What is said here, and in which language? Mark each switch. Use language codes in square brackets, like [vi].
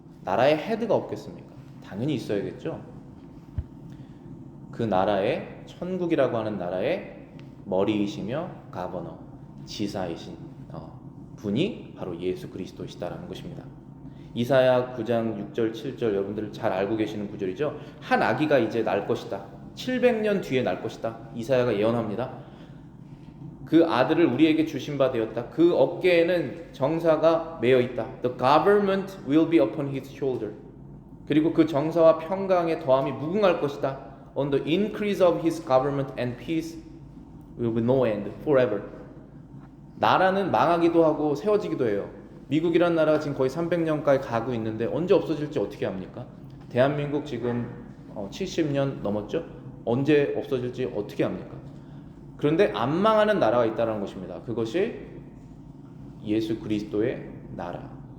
[ko] 나라의 헤드가 없겠습니까? 당연히 있어야겠죠. 그 나라의 천국이라고 하는 나라의 머리이시며 가버너, 지사이신 분이 바로 예수 그리스도시다라는 것입니다. 이사야 9장 6절 7절 여러분들 잘 알고 계시는 구절이죠. 한 아기가 이제 날 것이다. 700년 뒤에 날 것이다. 이사야가 예언합니다. 그 아들을 우리에게 주신 바 되었다. 그 어깨에는 정사가 매어 있다. [en] The government will be upon his shoulder. [ko] 그리고 그 정사와 평강의 더함이 무궁할 것이다. [en] On the increase of his government and peace will be no end forever. [ko] 나라는 망하기도 하고 세워지기도 해요. 미국이라는 나라가 지금 거의 300년까지 가고 있는데 언제 없어질지 어떻게 합니까? 대한민국 지금 70년 넘었죠? 언제 없어질지 어떻게 합니까? 그런데 안 망하는 나라가 있다는 것입니다. 그것이 예수 그리스도의 나라.